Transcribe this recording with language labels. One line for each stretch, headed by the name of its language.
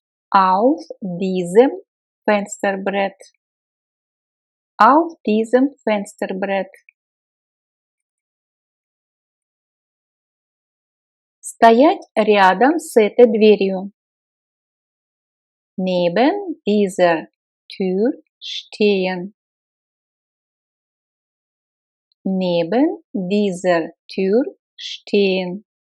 German: Auf diesem Fensterbrett. Auf diesem Fensterbrett.
Russian: Стоять рядом с этой дверью.
German: Neben dieser Tür stehen. Neben dieser Tür stehen.